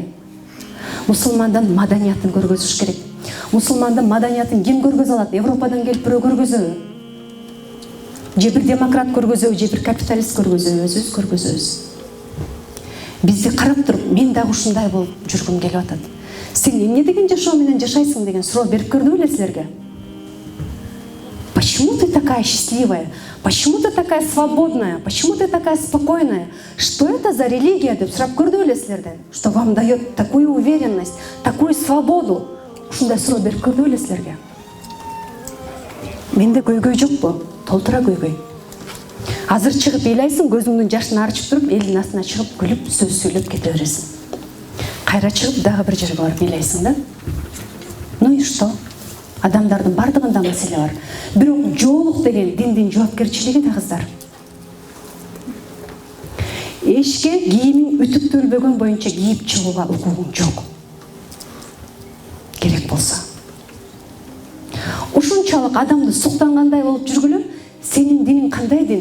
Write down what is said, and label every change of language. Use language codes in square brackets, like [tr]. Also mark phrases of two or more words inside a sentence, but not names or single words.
[ky] Мусулмандын маданиятын көргөзүш керек. Мусулмандын маданиятын ким көргөзө алат? Европадан келип бирөө көргөзөбү? Же бир демократ көргөзөбү, же бир капиталист көргөзөбү, өзүбүз көргөзөбүз. Бизди карап туруп, мен дагы ушундай болуп жүргүм келип атат. Сен эмне деген жашоо менен жашайсың деген суроо берип көрдү беле силерге? [ru] Почему ты такая счастливая? Почему ты такая свободная? Почему ты такая спокойная? Что это за религия [ky] деп сурап көрдү беле силерден? [ru] Что вам дает такую уверенность, такую свободу? [ky] Ушундай суроо берип көрдү беле силерге? Менде көйгөй жокпу? Толтура көйгөй. Азыр чыгып ыйлайсың, көзүңдүн жашын арчып туруп, элдин астына чыгып күлүп, сөз сүйлөп кете бересиң. Кайра чыгып дагы бир жерге барып ыйлайсың да. [ru] Ну и что? [ky] Адамдардын бардыгында маселе бар. Бирок жоолук деген диндин жоопкерчилиги да, кыздар. Эшикке кийимиң үтүктөлбөгөн боюнча кийип чыгууга укугуң жок. Керек болсо. Ушунчалык адамды суктангандай болуп жүргүлө, сенин диниң кандай дин?